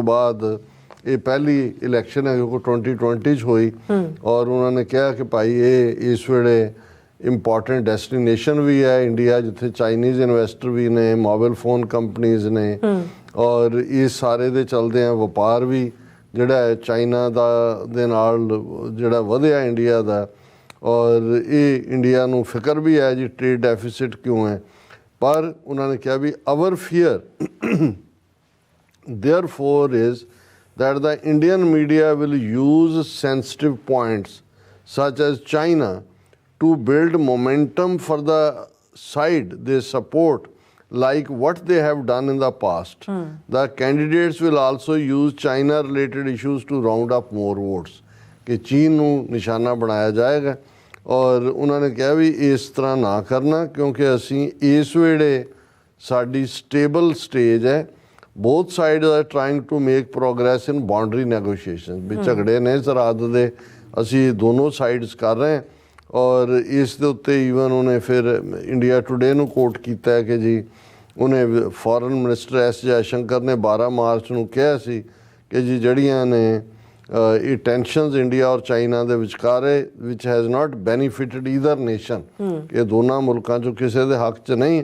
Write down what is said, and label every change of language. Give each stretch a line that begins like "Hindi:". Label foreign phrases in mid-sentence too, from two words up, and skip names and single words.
Punjabi: ਬਾਅਦ ਇਹ ਪਹਿਲੀ ਇਲੈਕਸ਼ਨ ਹੈ ਜੋ 2020 'ਚ ਹੋਈ ਔਰ ਉਹਨਾਂ ਨੇ ਕਿਹਾ ਕਿ ਭਾਈ ਇਹ ਇਸ ਵੇਲੇ
English: important destination
Punjabi: ਵੀ ਹੈ ਇੰਡੀਆ, ਜਿੱਥੇ
English: Chinese investor
Punjabi: ਵੀ ਨੇ,
English: mobile phone companies
Punjabi: ਨੇ ਔਰ ਇਸ ਸਾਰੇ ਦੇ ਚਲਦਿਆਂ ਵਪਾਰ ਵੀ ਜਿਹੜਾ ਹੈ ਚਾਈਨਾ ਦੇ ਨਾਲ ਜਿਹੜਾ ਵਧਿਆ ਇੰਡੀਆ ਦਾ, ਔਰ ਇਹ ਇੰਡੀਆ ਨੂੰ ਫਿਕਰ ਵੀ ਹੈ ਜੀ
English: trade deficit
Punjabi: ਕਿਉਂ ਹੈ। ਪਰ ਉਹਨਾਂ ਨੇ ਕਿਹਾ ਵੀ
English: our fear therefore is that the Indian media will use sensitive points such as China to build momentum for the side they support, like what they have done in the past. The candidates will also use China related issues to round up more votes,
Hindi: कि चीन
Punjabi: ਨੂੰ ਨਿਸ਼ਾਨਾ ਬਣਾਇਆ ਜਾਏਗਾ। ਔਰ ਉਹਨਾਂ ਨੇ ਕਿਹਾ ਵੀ ਇਸ ਤਰ੍ਹਾਂ ਨਾ ਕਰਨਾ ਕਿਉਂਕਿ ਅਸੀਂ ਇਸ ਵੇਲੇ ਸਾਡੀ
English: stable stage
Punjabi: ਹੈ,
English: both sides are trying to make progress in boundary negotiations,
Punjabi: ਵੀ ਝਗੜੇ ਨੇ ਸਰਹੱਦ ਦੇ ਅਸੀਂ ਦੋਨੋਂ ਸਾਈਡਸ ਕਰ ਰਹੇ ਹਾਂ। ਔਰ ਇਸ ਦੇ ਉੱਤੇ ਈਵਨ ਉਹਨੇ ਫਿਰ ਇੰਡੀਆ ਟੁਡੇ ਨੂੰ ਕੋਟ ਕੀਤਾ ਹੈ ਕਿ ਜੀ ਉਹਨੇ
English: foreign minister
Punjabi: S ਜੈਸ਼ੰਕਰ ਨੇ 12 ਮਾਰਚ ਨੂੰ ਕਿਹਾ ਸੀ ਕਿ ਜੀ ਜਿਹੜੀਆਂ ਨੇ ਇਹ ਟੈਂਸ਼ਨਸ ਇੰਡੀਆ ਔਰ ਚਾਈਨਾ ਦੇ ਵਿਚਕਾਰ ਵਿਚ
English: has not benefited either nation,
Punjabi: ਇਹ ਦੋਨਾਂ ਮੁਲਕਾਂ 'ਚੋਂ ਕਿਸੇ ਦੇ ਹੱਕ 'ਚ ਨਹੀਂ।